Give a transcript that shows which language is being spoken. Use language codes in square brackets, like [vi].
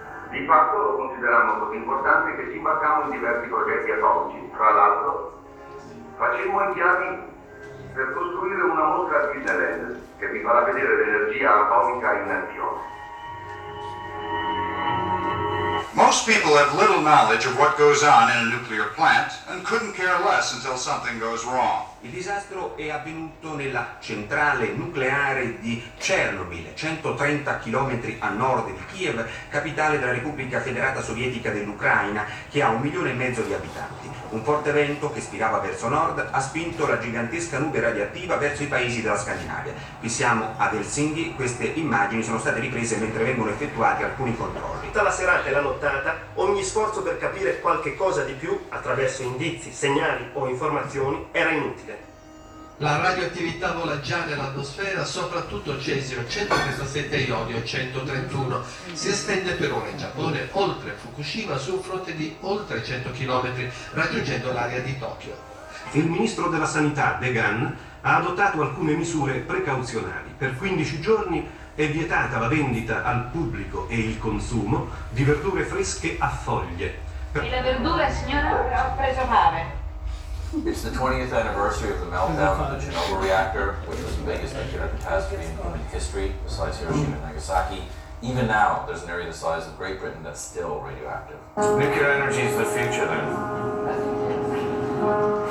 [it] Di fatto lo considerammo così importante che ci imbarcammo in diversi progetti atomici. Tra l'altro, facemmo i piani per costruire una mostra a Disneyland che vi farà vedere l'energia atomica in azione. [en] Most people have little knowledge of what goes on in a nuclear plant and couldn't care less until something goes wrong. [it] Il disastro è avvenuto nella centrale nucleare di Chernobyl, 130 km a nord di Kiev, capitale della Repubblica Federata Sovietica dell'Ucraina, che ha 1,5 milioni di abitanti. Un forte vento che spirava verso nord ha spinto la gigantesca nube radioattiva verso i paesi della Scandinavia. Qui siamo ad Helsinki, queste immagini sono state riprese mentre vengono effettuati alcuni controlli. Tutta la serata e la nottata, ogni sforzo per capire qualche cosa di più attraverso indizi, segnali o informazioni era inutile. La radioattività vola già nell'atmosfera, soprattutto cesio 137 e iodio 131. Si estende per ora in Giappone, oltre Fukushima, su un fronte di oltre 100 km, raggiungendo l'area di Tokyo. Il ministro della Sanità, Degan, ha adottato alcune misure precauzionali. Per 15 giorni è vietata la vendita al pubblico e il consumo di verdure fresche a foglie. E la verdura, signora, ho preso male. [en] It's the 20th anniversary of the meltdown of the Chernobyl reactor, which was the biggest nuclear catastrophe in human history, besides Hiroshima and Nagasaki. Even now, there's an area the size of Great Britain that's still radioactive. Nuclear energy is the future, then.